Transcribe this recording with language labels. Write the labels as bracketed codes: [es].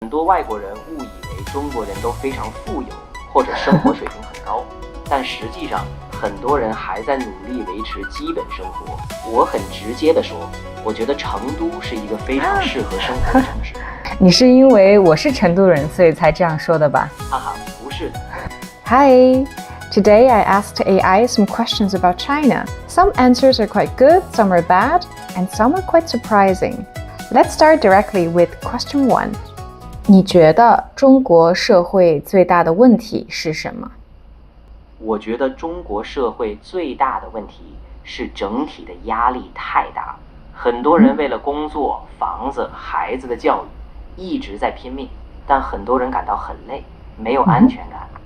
[zh] 很多外国人误以为中国人都非常富有，或者生活水平很高，但实际上很多人还在努力维持基本生活。我很直接地说，我觉得成都是一个非常适合生活的城市。你是因为我是成都人，所以才这样说的吧？哈哈，不是的。 [en] Hi, today I asked AI some questions about China. Some answers are quite good, some are bad, and some are quite surprising. Let's start directly with question 1. [zh] 你觉得中国社会最大的问题是什么？我觉得中国社会最大的问题是整体的压力太大，很多人为了工作、房子、孩子的教育一直在拼命，但很多人感到很累，没有安全感。